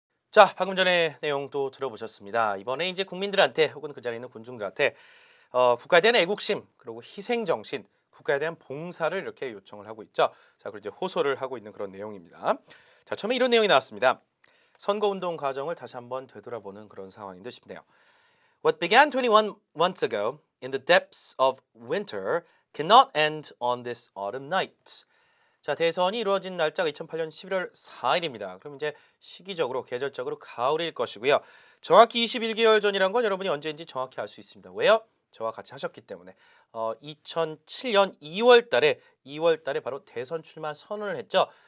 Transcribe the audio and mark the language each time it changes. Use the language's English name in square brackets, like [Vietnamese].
[Korean] 자, 방금 전에 내용도 들어보셨습니다. 이번에 이제 국민들한테 혹은 그 자리에 있는 군중들한테 국가에 대한 애국심 그리고 희생정신, 국가에 대한 봉사를 이렇게 요청을 하고 있죠. 자, 그리고 이제 호소를 하고 있는 그런 내용입니다. 자, 처음에 이런 내용이 나왔습니다. 선거운동 과정을 다시 한번 되돌아보는 그런 상황인 듯 싶네요. [English] What began 21 months ago in the depths of winter cannot end on this autumn night. [Korean] 자, 대선이 이루어진 날짜가 2008년 11월 4일입니다. 그럼 이제 시기적으로 계절적으로 가을일 것이고요. 정확히 21개월 전이란 건 여러분이 언제인지 정확히 알 수 있습니다. 왜요? 저와 같이 하셨기 때문에 2007년 2월 달에 바로 대선 출마 선언을 했죠.